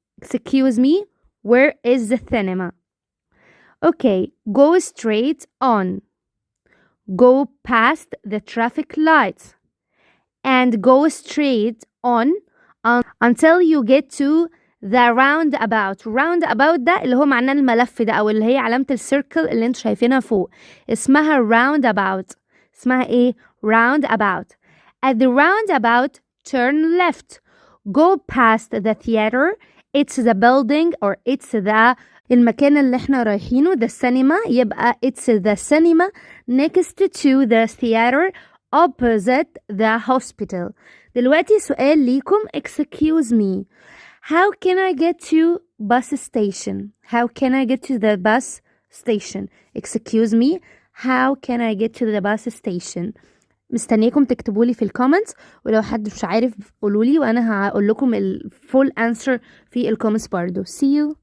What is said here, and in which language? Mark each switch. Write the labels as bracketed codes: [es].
[en] Excuse me, where is the cinema? Okay, go straight on. Go past the traffic lights and go straight on until you get to the roundabout. [ar] roundabout ده اللي هو معناه الملف ده او اللي هي علامة السيركل اللي انتوا شايفينها فوق اسمها roundabout. اسمها ايه؟ roundabout. [en] At the roundabout turn left. Go past the theater. It's the building or it's the [ar] المكان اللي احنا رايحينه [en] the cinema يبقى it's the cinema next to the theater opposite the hospital. [ar] دلوقتي سؤال ليكم. [en] excuse me, how can I get to bus station? How can I get to the bus station? Excuse me, how can I get to the bus station? [ar] مستنيكم تكتبولي في الكومنتس ولو حد مش عارف قولولي وانا هقول لكم الفول answer في الكومنتس برضو. [en] See you.